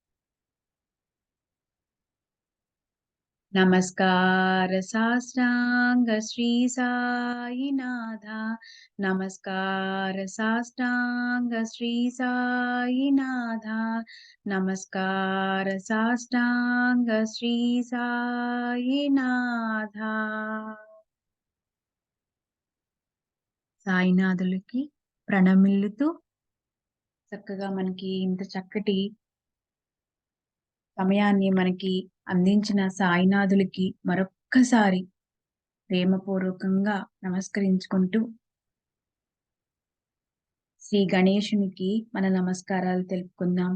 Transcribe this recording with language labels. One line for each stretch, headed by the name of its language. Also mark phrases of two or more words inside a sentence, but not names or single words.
Marathi: नमस्कार साष्टांग श्री साईनाथा। नमस्कार साष्टांग श्री साईनाथा। नमस्कार साष्टांग श्री साईनाथा।
Telugu: సాయినాథులకి ప్రణమిల్లుతూ చక్కగా మనకి ఇంత చక్కటి సమయాన్ని మనకి అందించిన సాయినాథులకి మరొక్కసారి ప్రేమపూర్వకంగా నమస్కరించుకుంటూ శ్రీ గణేశునికి మన నమస్కారాలు తెలుపుకుందాం.